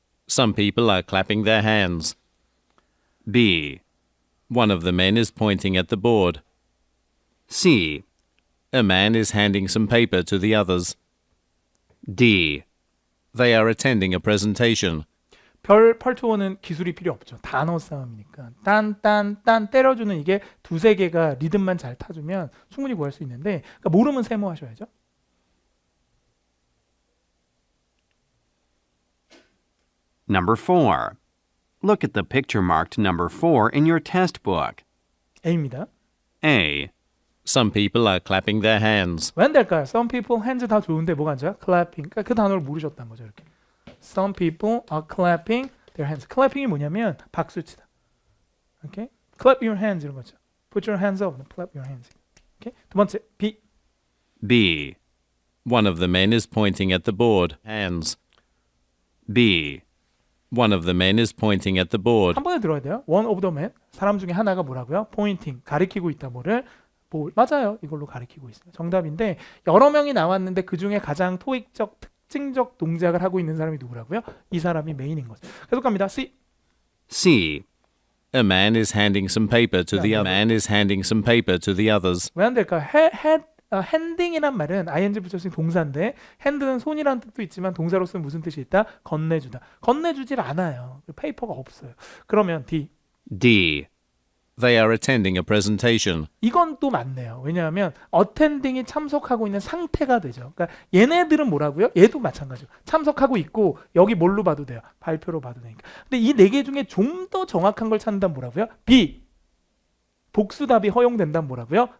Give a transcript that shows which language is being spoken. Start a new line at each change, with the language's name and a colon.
English: Some people are clapping their hands. B, One of the men is pointing at the board. C, A man is handing some paper to the others. D. They are attending a presentation.
Korean: 별 8초원은 기술이 필요 없죠. 단어 싸움이니까. 딴 때려주는 이게 두세 개가 리듬만 잘 타주면 충분히 구할 수 있는데 그러니까 모르면 세모하셔야죠.
English: Number 4. Look at the picture marked number 4 in your test book.
Korean: A입니다.
English: A, Some people are clapping their hands.
Korean: 왜 안 될까요? Some people hands 다 좋은데 뭐가 안 좋아요?
English: clapping.
Korean: 그러니까 그 단어를 모르셨다는 거죠. 이렇게.
English: Some people are clapping their hands.
Korean: clapping이 뭐냐면 박수치다. 오케이?
English: clap your hands
Korean: 이런 거죠.
English: put your hands up, clap your hands.
Korean: 오케이? 두 번째 B.
English: B, One of the men is pointing at the board. Hands. B, One of the men is pointing at the board.
Korean: 한 번에 들어야 돼요.
English: One of the men.
Korean: 사람 중에 하나가 뭐라고요? pointing. 가리키고 있다. 뭐를? 맞아요. 이걸로 가리키고 있어요. 정답인데 여러 명이 나왔는데 그중에 가장 토익적 특징적 동작을 하고 있는 사람이 누구라고요? 이 사람이 메인인 거죠. 계속 갑니다. C.
English: C, A man is handing some paper to the Yeah. other. Man is handing some paper to the others.
Korean: 왜 안 될까요? 핸딩이란 말은 ing 붙여진 동사인데 핸드는 손이라는 뜻도 있지만 동사로서는 무슨 뜻이 있다? 건네주다. 건네주질 않아요. 페이퍼가 없어요. 그러면 D.
English: D, They are attending a presentation.
Korean: 이건 또 맞네요. 왜냐하면 attending이 참석하고 있는 상태가 되죠. 그러니까 얘네들은 뭐라고요? 얘도 마찬가지로 참석하고 있고 여기 뭘로 봐도 돼요? 발표로 봐도 되니까. 근데 이 네 개 중에 좀 더 정확한 걸 찾는다면 뭐라고요?
English: B.
Korean: 복수답이 허용된다면 뭐라고요?